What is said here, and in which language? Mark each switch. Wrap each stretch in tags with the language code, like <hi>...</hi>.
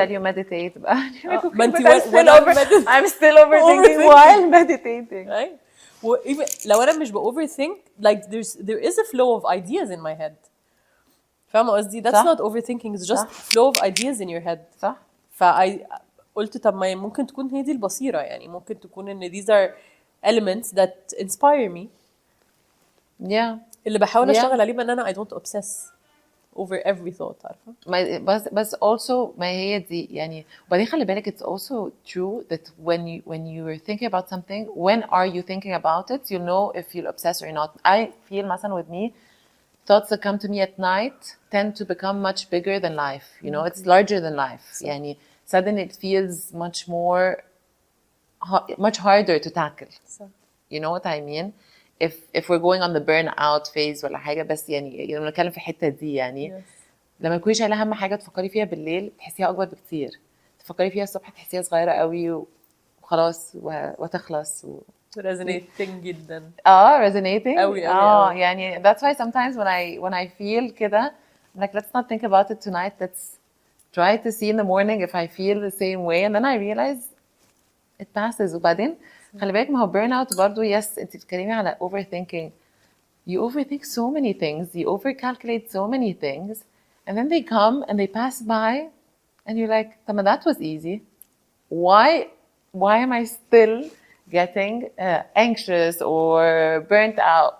<en>you meditate بقى.</en> <ar>ما انت</ar> <en>But I'm still overthinking while meditating. اي even</en> <ar>لو انا مش باوفر ثينك</ar> <en>like there is a flow of ideas in my head،</en> <ar>فاهمه قصدي؟</ar> <en>that's</en> <ar>صح.</ar> <en>not overthinking, it's just</en> <ar>صح.</ar> <en>flow of ideas in your head.</en> <ar>صح. قلت طب ما ممكن تكون هي دي البصيرة، يعني ممكن تكون ان</ar> <en>these are elements that inspire me، Yeah.</en> <ar>اللي بحاول</ar> <en>Yeah.</en> <ar>اشتغل عليه بان انا</ar> <en>I don't obsess over every thought،</en> <ar>عارفة؟ بس also ما هي دي يعني. وبعدين خلي بالك</ar> <en>it's also true that when you are thinking about something, when are you thinking about it, you'll know if you'll obsess or not. I feel مثلا with me, thoughts that come to me at night tend to become much bigger than life. You know, it's larger than life. يعني suddenly it feels much more, much harder to tackle.</en> <ar>صح.</ar> <en>You know what I mean? If we're going on the burnout phase</en> <ar>ولا حاجة، بس يعني بنتكلم في الحتة دي يعني.</ar> <en>Yes.</en> <ar>لما تكوني شايله اهم حاجه تفكري فيها بالليل تحسيها اكبر بكتير، تفكري فيها الصبح تحسيها صغيره قوي وخلاص وتخلص</ar> <en>resonating جدا resonating</en> <ar>قوي قوي.</ar> <en>يعني that's why sometimes when I feel كده I'm like let's not think about it tonight, let's try to see in the morning if I feel the same way, and then I realize it passes.</en> <ar>وبعدين خلي بالك ما هو burnout برضو.</ar> <en>yes انت بتتكلمي على overthinking, you overthink so many things, you overcalculate so many things, and then they come and they pass by and you're like, Tama, that was easy. Why am I still getting anxious or burnt out?</en>